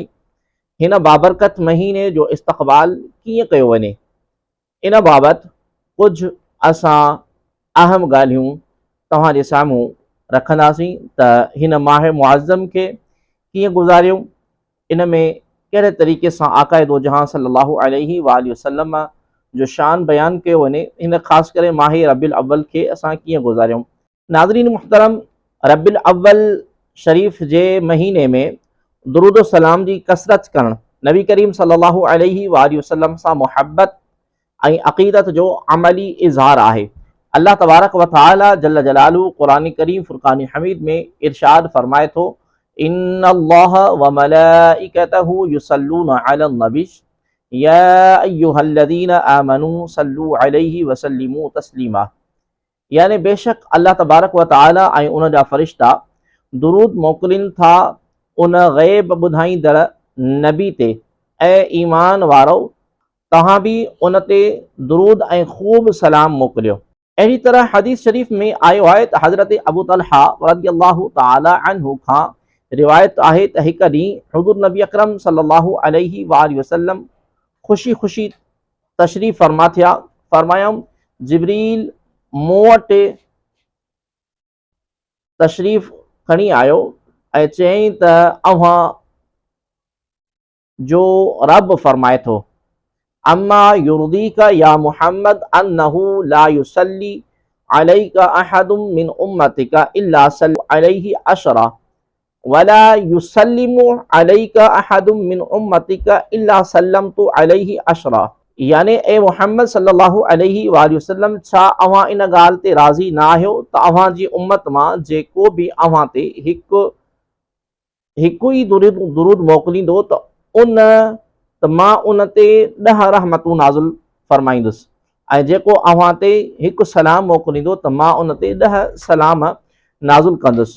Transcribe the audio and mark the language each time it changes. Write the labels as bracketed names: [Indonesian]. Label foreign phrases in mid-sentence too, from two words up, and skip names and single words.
[Sindhi] हिन बाबरकत महीने जो इस्तक़बाल कीअं कयो वञे, इन बाबति कुझु असां अहम ॻाल्हियूं तव्हांजे साम्हूं रखंदासीं त हिन माह मुअज़्ज़म खे कीअं गुज़ारियूं, इन में कहिड़े तरीक़े सां आक़ाए दो जहां [Arabic] صلى الله عليه وسلم [Sindhi] जो शान बयान कयो वञे, हिन ख़ासि करे माह रब्बिल अव्वल खे असां कीअं गुज़ारियूं। नाज़रीन मुहतरम, रब्बिल अव्वल शरीफ़ जे महीने में दुरूद सलाम जी कसरत करणु नबी करीम [Arabic] صلى الله عليه وسلم [Sindhi] सां मुहब्बत ऐं अक़ीदत जो अमली इज़हार आहे। अल्लाह [Arabic] تبارك وتعالى جل جلاله [Sindhi] क़ुरान करीम फ़ुरक़ान हमीद में इरशाद फ़रमाए थो, [Arabic] إن الله وملائكته يصلون على النبي يا أيها الذين آمنوا صلوا عليه وسلموا تسليما. [Sindhi] यानी बेशक अल्लाह [Arabic] تبارك وتعالى [Sindhi] ऐं उन जा फ़रिश्ता दुरूद मोकिलिन था उन ग़ैब ॿुधाईंदड़ नबी ते, ऐं ईमान वारो तव्हां बि उन ते दुरूद ऐं ख़ूब सलाम मोकिलियो। अहिड़ी तरह हदीस शरीफ़ में आयो आहे त हज़रत अबू तलहा [Arabic] رضي الله تعالى عنه [Sindhi] खां रिवायत आहे त हिकु ॾींहुं हुज़ूर नबी अकरम [Arabic] صلى الله عليه وسلم [Sindhi] ख़ुशी ख़ुशी तशरीफ़ फ़रमा थिया। फ़रमायऊं, जिब्रील मूं वटि तशरीफ़ खणी आयो ऐं चयईं त अव्हां जो रब फ़रमाए थो, [Arabic] أما يرضيك يا محمد أنه لا يصلي عليك أحد من أمتك إلا صليت عليه عشرا ولا يسلم عليك أحد من أمتك إلا سلمت عليه عشرا. [Sindhi] यानी ए मुहम्मद [Arabic] صلى الله عليه وسلم, [Sindhi] छा अव्हां इन ॻाल्हि ते राज़ी न आहियो त अव्हां जी उम्मत मां जेको बि अव्हां ते हिकु ई दुरूद मोकिलींदो त मां उन ते 10 रहमतूं नाज़िल फ़रमाईंदुसि, ऐं जेको अव्हां ते हिकु सलाम मोकिलींदो त मां उन ते 10 सलाम नाज़िल कंदुसि।